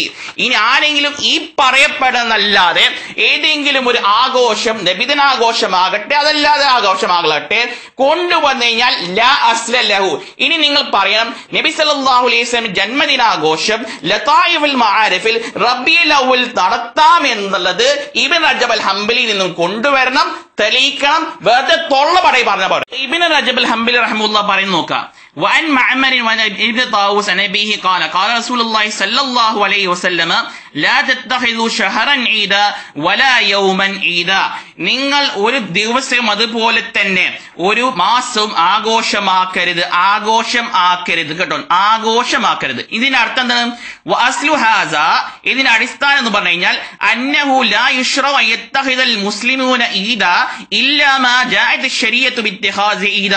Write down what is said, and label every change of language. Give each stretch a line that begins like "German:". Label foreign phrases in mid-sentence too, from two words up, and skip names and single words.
Malayalam: ഇനി ആരെങ്കിലും ഈ പറയപ്പെടുന്നല്ലാതെ ഏതെങ്കിലും ഒരു ആഘോഷം, നബിദിനാഘോഷമാകട്ടെ അതല്ലാതെ ആഘോഷമാകട്ടെ, കൊണ്ടുവന്നു കഴിഞ്ഞാൽ
Arabic: لا أصل له.
Malayalam: ഇനി നിങ്ങൾ പറയണം നബി
Arabic: صلى الله عليه وسلم
Malayalam: ജന്മദിനാഘോഷം ലതായിഫുൽ മആരിഫിൽ റബീഉൽ അവ്വൽ നടത്താം എന്നുള്ളത് ഇബ്നു റജബ് അൽ ഹംബലി നിന്നും കൊണ്ടുവരണം, തെളിയിക്കണം. വെറുതെ തൊള്ള പറയി പറഞ്ഞ പോലെ. ഇബ്നു റജബ് അൽ ഹംബലി റഹിമഹുല്ലാഹ് പറയുന്നു നോക്കാം.
Arabic: وعن معمر وابن طاووس عن أبيه قال قال رسول الله صلى الله عليه وسلم لا تتخذوا شهرا عيدا ولا يوما عيدا.
Malayalam: നിങ്ങൾ ഒരു ദിവസം അതുപോലെ തന്നെ ഒരു മാസം ആഘോഷമാക്കരുത്, കേട്ടോ, ആഘോഷമാക്കരുത്. ഇതിന്റെ അർത്ഥം എന്താണ്?
Arabic: وأصل هذا,
Malayalam: ഇതിന്റെ അടിസ്ഥാനം എന്ന് പറഞ്ഞു കഴിഞ്ഞാൽ
Arabic: أنه لا يشرع يتخذ المسلمون عيدا إلا ما جاءت الشريعة باتخاذ عيدا.